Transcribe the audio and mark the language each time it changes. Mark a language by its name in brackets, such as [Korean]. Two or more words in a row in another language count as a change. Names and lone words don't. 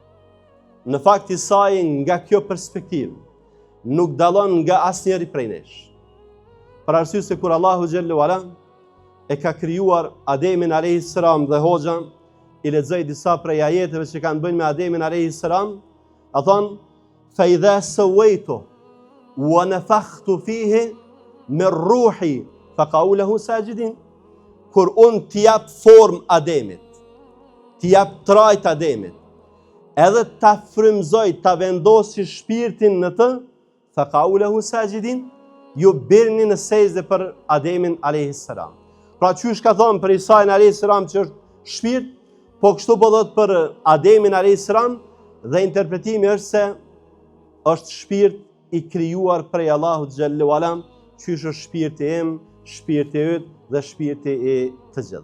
[Albanian] Në fakt, Isai nga kjo perspektivë nuk dallon nga asnjëri prej nesh. Për arsye se kur Allahu [Arabic] جل وعلا [Albanian] e ka krijuar Ademin [Arabic] عليه السلام [Albanian] dhe hoxha i lexoj disa prej ajeteve që kanë bënë me Ademin [Arabic] عليه السلام, [Albanian] a thon: [Arabic] "فإذا سويت ونفخت فيه من روحي فقعوا له ساجدين." [Albanian] Kur unë t'i jap formë Ademit, t'i jap trajt Ademit, edhe ta frymzoj, ta vendosi shpirtin në të, [Arabic] فقعوا له ساجدين, [Albanian] ju birni në sejdë për Ademin [Arabic] عليه السلام. [Albanian] Pra qysh ka thonë për Isain [Arabic] عليه السلام [Albanian] që është shpirt, po kështu po thot për Ademin [Arabic] عليه السلام, [Albanian] dhe interpretimi është se është shpirt i krijuar prej Allahut [Arabic] جل وعلا, [Albanian] qysh është shpirti im, shpirti yt dhe shpirti i të gjithë.